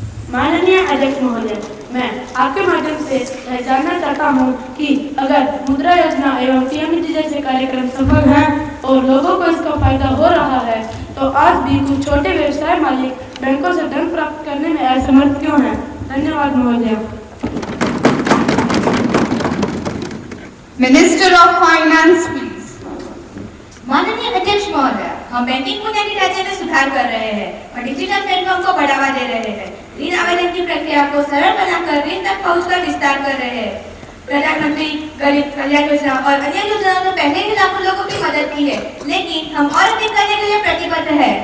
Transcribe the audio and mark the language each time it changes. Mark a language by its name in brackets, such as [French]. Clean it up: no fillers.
[Hindi] माननीय अध्यक्ष महोदय, मैं आपके माध्यम से यह जानना चाहता हूँ कि अगर मुद्रा योजना एवं पीएमजी जैसे कार्यक्रम संभव हैं और लोगों को इसका फायदा हो रहा है, तो आज भी कुछ छोटे व्यवसाय मालिक बैंकों से धन प्राप्त करने में असमर्थ क्यों हैं? धन्यवाद महोदय। [English] Minister of Finance, please. [Hindi] माननीय अध्यक्ष महोदय, हम बैंकिंग बुनियादी ढांचे में सुधार कर रहे हैं और डिजिटल प्लेटफॉर्म को बढ़ावा दे रहे हैं। ऋण आवेदन की प्रक्रिया को सरल बनाकर ऋण तक पहुंच का विस्तार कर रहे हैं। प्रधानमंत्री गरीब कल्याण योजना और अन्य योजनाओं ने पहले ही लाखों लोगों की मदद की है, लेकिन हम और अधिक करने के लिए प्रतिबद्ध हैं।